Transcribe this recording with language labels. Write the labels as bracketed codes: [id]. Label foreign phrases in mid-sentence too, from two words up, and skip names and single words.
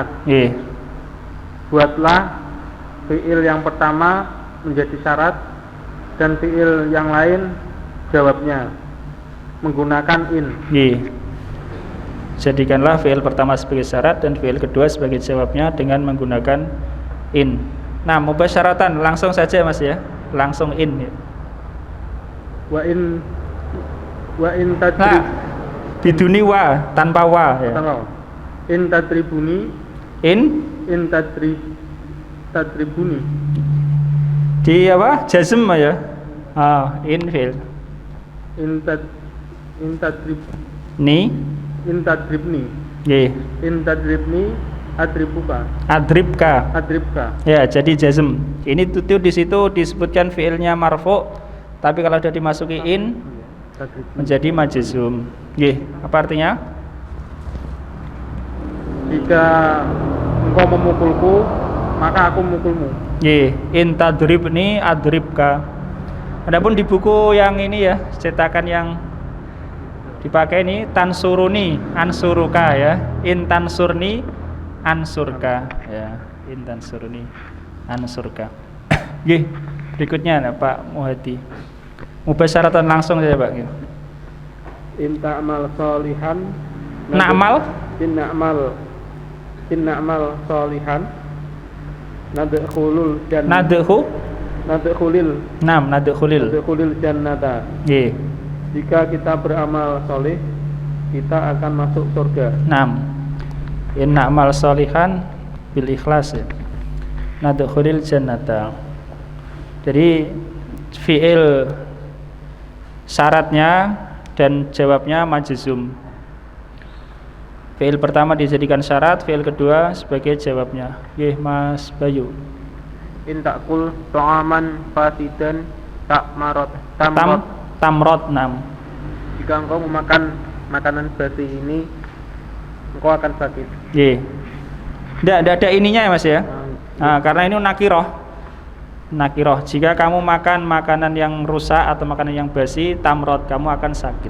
[id] Buatlah fiil yang pertama menjadi syarat dan fiil yang lain jawabnya menggunakan in. Jadikanlah fiil pertama sebagai syarat dan fiil kedua sebagai jawabnya dengan menggunakan in. Nah, mubasyaratan langsung saja Mas ya. Langsung in ya. [ar] وإن تضرب. بدون و, [id] tanpa wa ya. [ar] إن تضربني. إن تضربني. [id] Di apa? Jazm ya. [ar] إن فعل. إن تضرب. Ni. إن تضربني. إن تضربني أضربك. Adribka. [id] Ya, jadi jazm. Ini tuh di situ disebutkan fiilnya marfu, tapi kalau sudah dimasuki in menjadi majzum. Apa artinya? Jika engkau memukulku, maka aku memukulmu. [ar] إن تضربني أضربك. [id] Adapun di buku yang ini ya, cetakan yang dipakai ini [ar] تنصرني أنصرك [id] ya. [ar] إن تنصرني أنصرك ya. إن تنصرني أنصرك. [id] Berikutnya Pak Muhadi. Mubasyaratan langsung saja Pak. [ar] إن تعمل صالحا. Na'mal. إن نعمل صالحا. ندخل الجنة. ندخل الجنة. [id] Jika kita beramal soleh, kita akan masuk surga. [ar] إن نعمل صالحا بالإخلاص ya. ندخل الجنة. [id] Jadi fiil syaratnya dan jawabnya majzum. Fiil pertama dijadikan syarat, fiil kedua sebagai jawabnya. Mas Bayu. [ar] إن تأكل طعاما فاسدا tamrot. [id] Jika engkau memakan makanan basi ini, engkau akan sakit. Tidak ada ininya ya Mas ya. Karena ini nakiroh. Jika kamu makan makanan yang rusak atau makanan yang basi, tamrot, kamu akan sakit.